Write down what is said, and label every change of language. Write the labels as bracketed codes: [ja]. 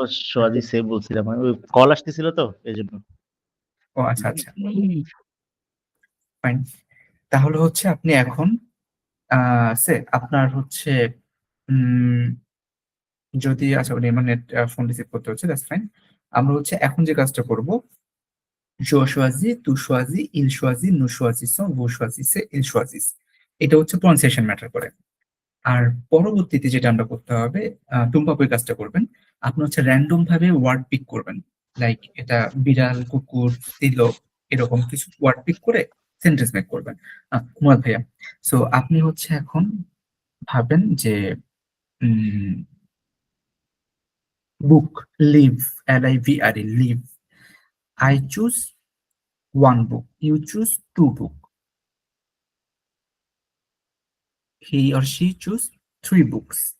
[bn] Swazi সে বলছিলাম আমি, ওই কল আসতেছিল তো এই জন্য। ও আচ্ছা আচ্ছা, ফাইন। তাহলে হচ্ছে আপনি এখন সে আপনার হচ্ছে উম যদি আচ্ছা উনি মানে ফোন রিসিভ করতে হচ্ছে, [en] That's fine. [bn] আমরা হচ্ছে এখন যে কাজটা করব, [fr] je choisis, tu choisis, il choisit, nous choisissons, vous choisissez, il choisit। [bn] এটা হচ্ছে প্রনাউন্সিয়েশন ম্যাটার করে। আর পরবর্তীতে যেটা আমরা করতে হবে, টুম্পা আপু এই কাজটা করবেন। আপনি হচ্ছে র্যান্ডম ভাবে ওয়ার্ড পিক করবেন। লাইক এটা বিড়াল, কুকুর, তিলক, এরকম কিছু ওয়ার্ড পিক করে সেন্টেন্স মেক করবেন। মুরাদ ভাইয়া, সো আপনি হচ্ছে এখন ভাবেন যে বুক, leave, LIVRE, leave. [en] I choose one book, you choose two book, he or she choose three books।